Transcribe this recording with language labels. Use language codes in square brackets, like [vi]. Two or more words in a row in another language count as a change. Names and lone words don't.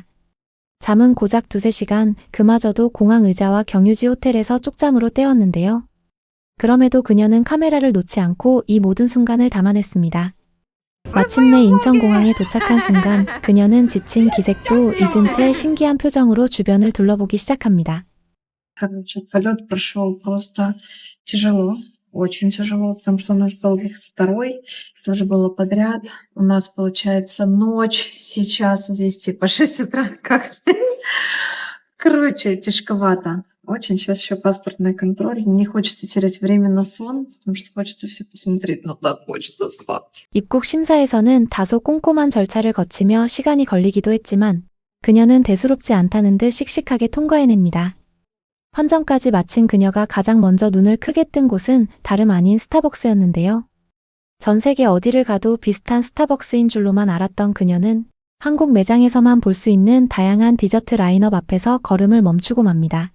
[ko] 잠은 고작 2~3시간, 그마저도 공항 의자와 경유지 호텔에서 쪽잠으로 때웠는데요. 그럼에도 그녀는 카메라를 놓지 않고 이 모든 순간을 담아냈습니다. 마침내 인천공항에 도착한 순간 그녀는 지친 기색도 잊은 채 신기한 표정으로 주변을 둘러보기 시작합니다. [ru] Полет прошел просто тяжело, очень тяжело, потому что он уже был второй, тоже было подряд. У нас получается ночь сейчас, здесь типа 6 утра как-то. Короче, тяжковато. Очень сейчас еще паспортный контроль. Не хочется терять время на сон, потому что хочется все посмотреть, но так хочется спать. [ko] 입국 심사에서는 다소 꼼꼼한 절차를 거치며 시간이 걸리기도 했지만 그녀는 대수롭지 않다는 듯 씩씩하게 통과해냅니다. 환전까지 마친 그녀가 가장 먼저 눈을 크게 뜬 곳은 다름 아닌 스타벅스였는데요. 전 세계 어디를 가도 비슷한 스타벅스인 줄로만 알았던 그녀는 한국 매장에서만 볼 수 있는 다양한 디저트 라인업 앞에서 걸음을 멈추고 맙니다.